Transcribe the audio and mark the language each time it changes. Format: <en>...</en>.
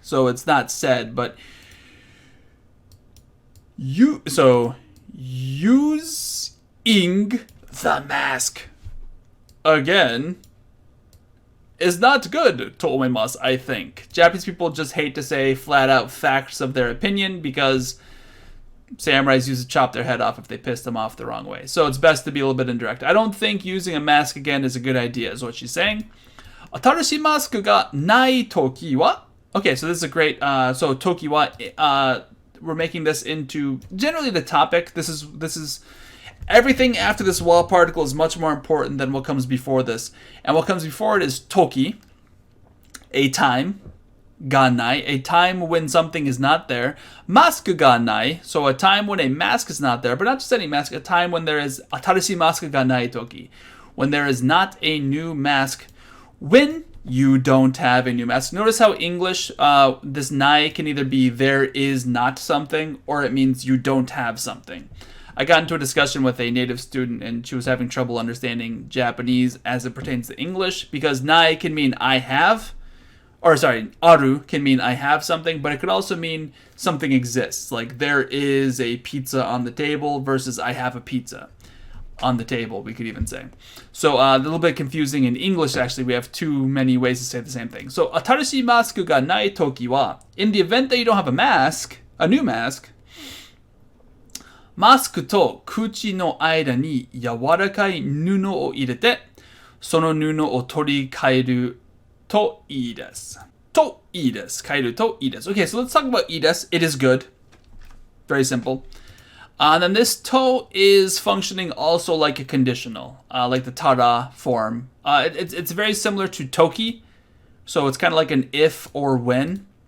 <en>So it's not said, but using the mask, again, is not good,</en> <ja>と思います,</ja> <en>I think. Japanese people just hate to say flat out facts of their opinion because samurais used to chop their head off if they pissed them off the wrong way. So it's best to be a little bit indirect. I don't think using a mask again is a good idea, is what she's saying.</en> <ja>新しいマスクがないときは?</ja> <en>Okay, so this is a great, so 時は, we're making this into generally the topic. This is everything after this は particle is much more important than what comes before this. And what comes before it is toki, a time. Ga nai, a time when something is not there. Mask ga nai, so a time when a mask is not there, but not just any mask, a time when there is</en> <ja>atarashi mask ga nai toki,</ja> <en>when there is not a new mask, when you don't have a new mask. Notice how English, this nai can either be there is not something, or it means you don't have something. I got into a discussion with a native student, and she was having trouble understanding Japanese as it pertains to English, because nai can mean I have, or sorry, aru can mean I have something, but it could also mean something exists. Like there is a pizza on the table versus I have a pizza on the table, we could even say. So a little bit confusing in English, actually. We have too many ways to say the same thing.</en> <ja>So, 新しいマスクがないときは,</ja> <en>in the event that you don't have a mask, a new mask,</en> <ja>マスクと口の間に柔らかい布を入れて、その布を取り替えるといいです。といいです。変えるといいです。</ja> <en>Okay, so let's talk about いいです. It is good. Very simple. And then this to is functioning also like a conditional, like the tara form. It's very similar to toki, so it's kind of like an if or when.</en>